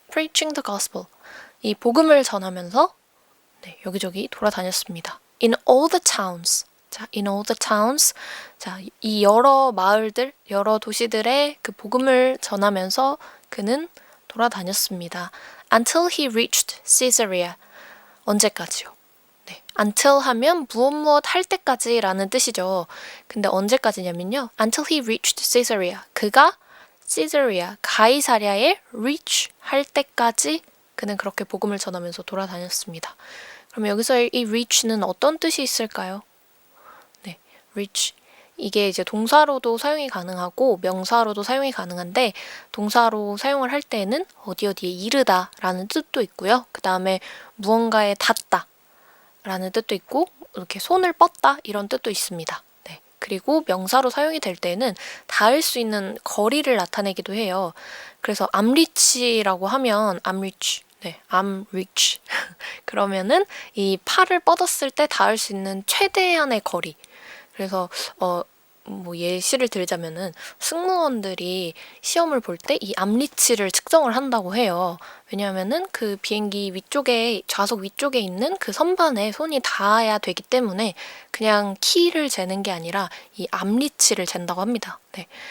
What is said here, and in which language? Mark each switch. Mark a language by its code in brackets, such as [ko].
[en] preaching the gospel. [ko] 이 복음을 전하면서 네, 여기저기 돌아다녔습니다. [en] in all the towns. 자, in all the towns. [ko] 자, 이 여러 마을들, 여러 도시들의 그 복음을 전하면서 그는 돌아다녔습니다. [en] until he reached Caesarea. [ko] 언제까지요? 네, until 하면 무엇 할 때까지라는 뜻이죠. 근데 언제까지냐면요. [en] until he reached Caesarea. [ko] 그가 Caesarea, 가이사랴에 reach 할 때까지 그는 그렇게 복음을 전하면서 돌아다녔습니다. 그럼 여기서 이 reach는 어떤 뜻이 있을까요? 네, reach. 이게 이제 동사로도 사용이 가능하고 명사로도 사용이 가능한데 동사로 사용을 할 때는 어디에 이르다 라는 뜻도 있고요. 그 다음에 무언가에 닿다 라는 뜻도 있고 이렇게 손을 뻗다 이런 뜻도 있습니다. 네, 그리고 명사로 사용이 될 때는 닿을 수 있는 거리를 나타내기도 해요. 그래서 [en] I'm reach [ko] 라고 하면 [en] I'm reach. 네, I'm reach. [ko] 그러면은 이 팔을 뻗었을 때 닿을 수 있는 최대한의 거리. 그래서 뭐 예시를 들자면은 승무원들이 시험을 볼 때 이 암리치를 측정을 한다고 해요. 왜냐하면은 그 비행기 위쪽에 좌석 위쪽에 있는 그 선반에 손이 닿아야 되기 때문에 그냥 키를 재는 게 아니라 이 암리치를 잰다고 합니다. 네.